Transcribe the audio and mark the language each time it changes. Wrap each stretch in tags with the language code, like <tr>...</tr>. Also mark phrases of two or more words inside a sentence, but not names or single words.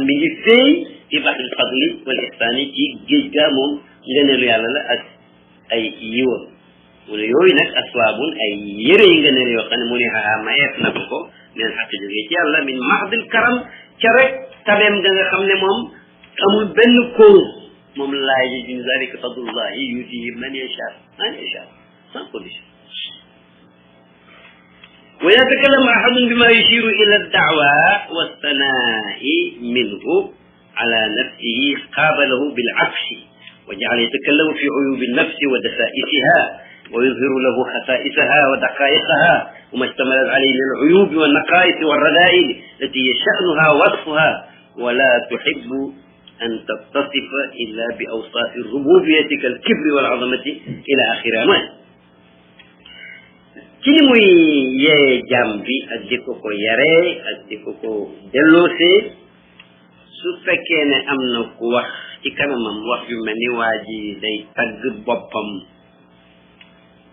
<wo>mi ngi féey ci</wo> <ar>بحر الفضل والإحسان</ar> <wo>ci géej gaa moom ngëneelu yàlla la ak ay yiwam mu ne yooyu nag aswaabun ay yëre yi ngëneel yoo xam ne mu ne xaxaa mayeef na ko neen xaq jógee ci yàlla</wo> <ar>من محض الكرم</ar> <wo>ca rek tabeem ga nga xam ne moom amul benn cause moom laay ji min</wo> <ar>ذلك فضل الله يؤتيه من يشاء</ar> <fr>sans condition</fr> <ar>ويتكلم أحد بما يشير إلى الدعوى والثناء منه على نفسه قابله بالعكس وجعل يتكلم في عيوب النفس ودسائسها ويظهر له خسائسها ودقائقها وما اشتملت عليه من العيوب والنقائص والرذائل التي يشينها وصفها ولا تحب أن تتصف إلا بأوصاف الربوبية كالكبر والعظمة إلى آخرها</ar> <wo>ci li muy yee jàmm bi ak di ko ko yaree ak di ko ko delloosee su fekkee ne am na ku wax ci kanamam wax yu mel ni waa ji day tagg boppam</wo>